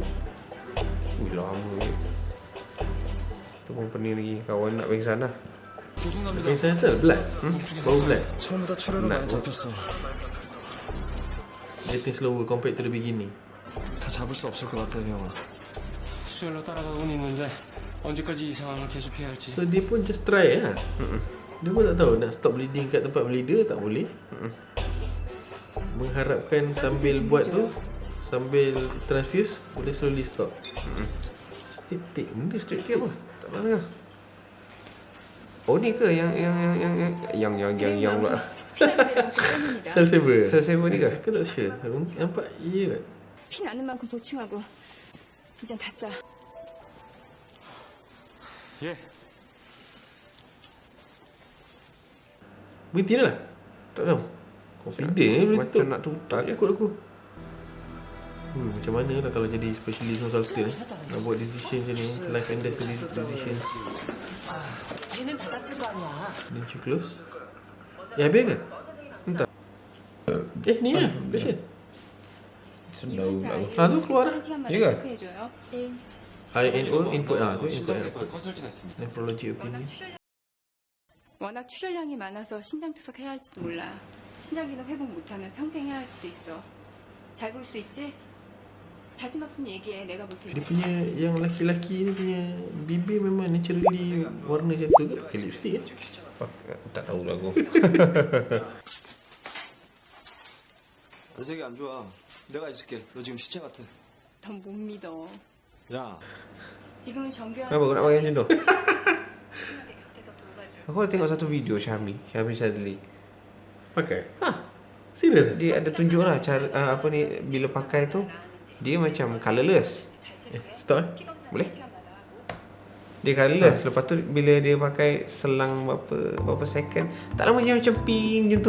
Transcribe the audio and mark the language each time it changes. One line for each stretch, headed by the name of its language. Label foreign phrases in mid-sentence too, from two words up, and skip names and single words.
Malay: Ui, lama ni. Tu pun pening lagi. Kawan nak pingsan lah.
Korean: 죄송합니다.
Malay: Sel blood. Bau blood.
Korean: 처음보다 출혈은 많이 잡혔어.
English: Getting slower compared to the beginning.
Korean: 다 잡을 수 없을 것 같아, 형아. 수혈로 따라가고는 있는데 언제까지 이 상황을 계속해야 할지.
Malay: So dia pun
English: just try
Malay: lah. Dia pun tak tahu nak stop bleeding kat tempat bleeder tak boleh. Mengharapkan sambil buat tu sambil transfuse boleh
English: slowly stop. Strip tape.
Malay: Benda
English: strip tape
Malay: apa? Tak pernah dengar. Oh ni ke yang pula. Cell saver. Selesai ni ke? Aku tak sure. Nampak iya kan?
Korean: 피 나는 만큼 보충하고 이젠 가자. 예.
Malay: Berhenti dah lah. Tak tahu. Confident boleh Macam tutup. nak tutup je. Takut aku. Macam mana lah kalau jadi
English: specialist consultant
Malay: nak buat decision macam ni,
English: life and death decision.
Korean: 걔는 닫았을 거 아니야.
English: Didn't you close?
Malay: Habis kan? Entah. Ni lah patient. Senang pula. Tu keluar dah.
Korean: 시간마다 이거? 체크해줘요. 네.
Malay: INO input tu input
Korean: 신장내과 컨설팅했습니다.
English: nephrology opinion.
Korean: 워낙 출혈량이 많아서 신장 투석해야 할지도 몰라. 신장 기능 회복 못하면 평생 해야 할 수도 있어. 잘 볼 수 있지? 자신 없으면 얘기해. 내가 볼
Malay: Dia
Korean: 테니까.
Malay: punya yang lelaki-lelaki ni punya bibir memang naturally warna macam tu ke? Pakai lipstick Tak tahu lah aku.
Korean: 발색이 안 좋아. 내가 있을게. 너 지금 시체 같아. 넌 못 믿어. 야, 지금은 정교한
Malay: Kenapa kau nak pakai macam tu?
Korean: 곁에서 돌봐줘.
Malay: Aku ada tengok satu video Syahmi Sadli. Pakai? Serius? Dia ada tunjuk lah cara apa ni, bila pakai tu dia macam colourless. Stop Boleh? Dia colourless. Lepas tu bila dia pakai selang berapa second, tak lama je macam pink macam tu.